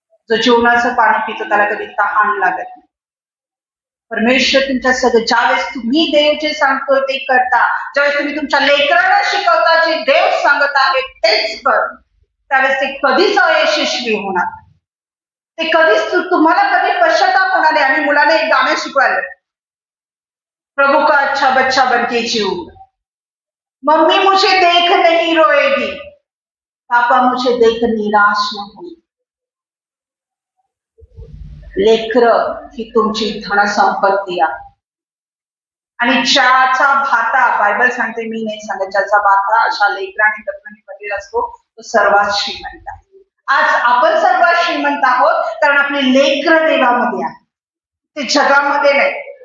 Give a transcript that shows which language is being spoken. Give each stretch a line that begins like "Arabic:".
Marathi: जो जीवनाचं पाणी पितो त्याला कधी तहान लागत नाही. परमेश्वर तुमच्या सगळं, ज्यावेळेस तुम्ही देव जे सांगतोय ते करता, ज्यावेळेस तुम्ही तुमच्या लेकरांना शिकवता जे देव सांगत आहे तेच कर, त्यावेळेस ते कधीच अयशस्वी होणार, ते कधीच तुम्हाला कधी पश्चाताप होणार नाही. आणि मुलाने एक गाणं शिकवायला,
Hindi: प्रभु का अच्छा बच्चा बनके जीव, मम्मी मुझे देख नहीं रोएगी, पापा मुझे देख निराश न होगी.
Marathi: लेकर ही तुमची धनसंपत्ती आहे. आणि ज्याचा भाता, बायबल सांगते, मी नाही सांगत, ज्याचा भाता अशा लेकरांनी दफनाने भरलेला असतो तो सर्वात श्रीमंत आहे. आज आपण सर्वात श्रीमंत आहोत कारण आपली लेकर देवामध्ये आहे, ते जगामध्ये नाही.